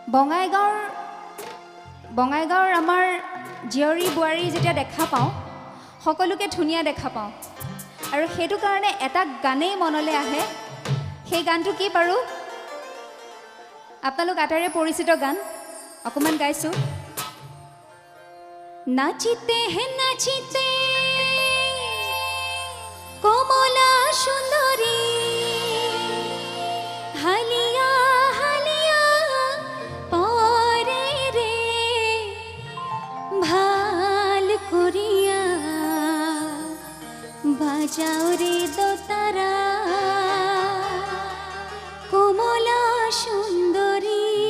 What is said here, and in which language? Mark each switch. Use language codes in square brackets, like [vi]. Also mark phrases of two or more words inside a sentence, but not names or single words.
[as] বঙাইগাঁৱৰ আমাৰ জীয়ৰী বোৱাৰী যেতিয়া দেখা পাওঁ সকলোকে ধুনীয়া দেখা পাওঁ আৰু সেইটো কাৰণে এটা গানেই মনলৈ আহে সেই গানটো কি বাৰু আপোনালোক আটাইৰে পৰিচিত গান অকমান গাইছোঁ [bn] নাচিতে হে নাচিতে কমলা সুন্দরী হালিয়া হালিয়া পরে রে ভাল করিয়া বাজাও রে দোতারা কমলা সুন্দরী